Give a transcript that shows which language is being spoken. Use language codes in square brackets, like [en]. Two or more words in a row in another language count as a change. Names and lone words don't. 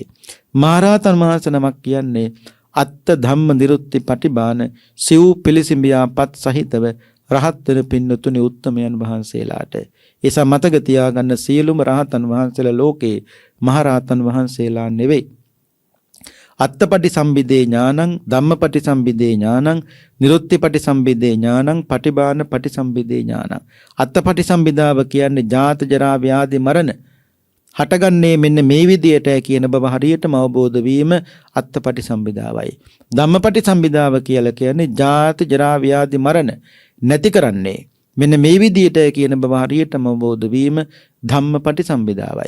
[si] මහරහතන් වහන්සේ නමක් කියන්නේ [pi] අත්ත ධම්ම නිරුත්ති පටිබාන [si] සිව් පිළිසිඹියාපත් සහිතව රහත් වෙන පින්නතුනි උත්තමයන් වහන්සේලාට. ඒසා මතක තියාගන්න සියලුම රහතන් වහන්සේලා ලෝකේ මහරහතන් වහන්සේලා නෙවෙයි. [pi] අත්තපටි සම්බිදේ ඥානං, ධම්මපටි සම්බිදේ ඥානං, නිරුත්තිපටි සම්බිදේ ඥානං, පටිබාන පටි සම්බිදේ ඥානං. [si] අත්තපටි සම්බිදාව කියන්නේ ජාත ජරා ව්‍යාධි මරණ හටගන්නේ මෙන්න මේ විදියට කියන බව හරියටම අවබෝධ වීම අත්තපටි සම්බිදාවයි. ධම්මපටි සම්බිදාව කියලා කියන්නේ ජාත ජරා ව්‍යාධි මරණ නැති කරන්නේ මෙන්න මේ විදියට කියන බව හරියටම අවබෝධ වීම ධම්මපටි සම්බිදාවයි.